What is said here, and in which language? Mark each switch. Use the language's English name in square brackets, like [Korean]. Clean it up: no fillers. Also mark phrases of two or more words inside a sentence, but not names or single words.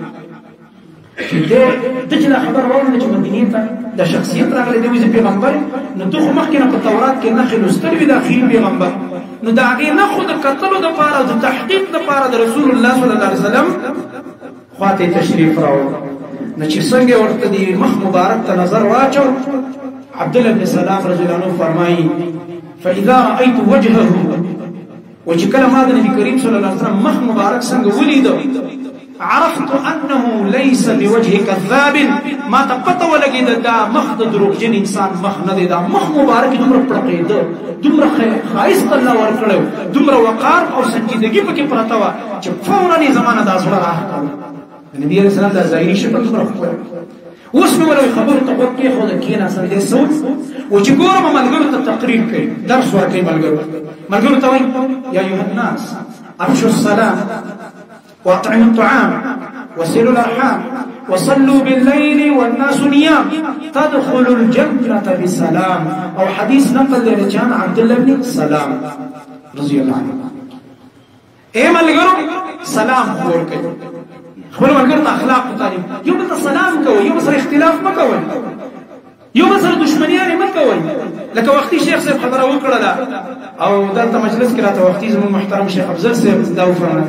[Pashto] ده چې دا خبر واورېده چې مدینې ته دا شخصیت راغلی دی وایي زه پیغمبر نو ته خو مخکې نه په تورات کې نښې لوستلې وي د اخري پیغمبر نو د هغې نښو د کتلو دپاره د تحقیق دپاره د رسول الله [Arabic] صلی الله علیه وسلم [Pashto] خواته تشریف راوړ نو چې څنګه ورته د مخ مبارک ته نظر واچو عبدالله بن سلام [Arabic] رضی الله عنه [Pashto] فرمایي [Arabic] فاذا رأیت وجهه [Pashto] و چې کله ما د نبي کریم [Arabic] صلی الله علیه وسلم [Pashto] مخ مبارک څنګه ولیده [Arabic] عرفت انه ليس بوجه كذاب [Pashto] ما تقطع ولګید دا مخ د دروغجن انسان مخ نه دی دا مخ مبارک دومره پړقېده دومره ښایست الله ورکړی دومره وقار او سنجیدګي پکې پرته وه چې فورا یې زمانه دا زړه راښکاره د نبي [Arabic] علیه السلام [Pashto] دا ظاهري شکل دومره ښکلی اوس مې ولوي خبرو ته غوږ کېښوده کېناستل دی څه و چې ګورم ملګرو ته تقریر کوي درس ورکوي ملګرو ته وایي [Arabic] یا ایها الناس افشوا السلام واطعموا الطعام وصلوا الارحام وصلوا بالليل والناس نيام تدخلوا الجنة بسلام [Pashto] او حديث نقل لرجان عبد الله بن سلام [Arabic] رضي الله عنه [Pashto] اے ملګرو سلام خور کوي خپل ملګرو ته اخلاق تعلیم یو بل ته سلام کوي یو سره اختلاف مکوئ یو بل سره دشمنیانې مکوئ لکه وختي شیخ صاحب خبره وکړه او دلته مجلس کې راته وختي زموږ محترم شیخ افضل صاحب دا وفرمایل